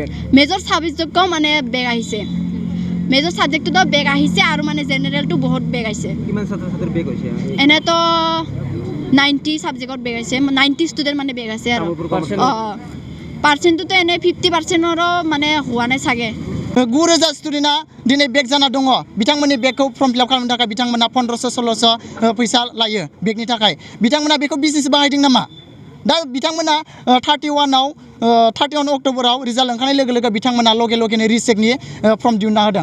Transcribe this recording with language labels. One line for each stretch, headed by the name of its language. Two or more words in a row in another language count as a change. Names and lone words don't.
English: major subject
Assamese: মানে বেগ আহিছে,
English: major subject
Assamese: বেগ আহিছে আৰু মানে জেনেৰেলটো বহুত বেগ আহিছে। কিমান ছাত্ৰ-ছাত্ৰীৰ বেগ হৈছে? এনেতো 90 ছাবজেক্টত বেগ আছে, 90 ষ্টুডেণ্ট মানে বেগ আছে। আৰু পাৰ্চেণ্টটোতো এনে 50%ৰো মানে হোৱা নাই চাগে।
Bodo: 9000 स्टुडेन्टआ दिनै बेग जाना दङ। बिथांमोननि बेगखौ
English: form fill up
Bodo: खालामनो थाखाय बिथांमोना 1500-1600 फैसा लायो बेगनि थाखाय। बिथांमोना बेखौ बिजनेस बाहायदों नामा? दा बिथांमोना 31 अक्ट'बराव रिजाल्ट ओंखारनाय लोगो लोगो बिथांमोना लगेनो रिचेकनि फर्म दिहुनना होदों।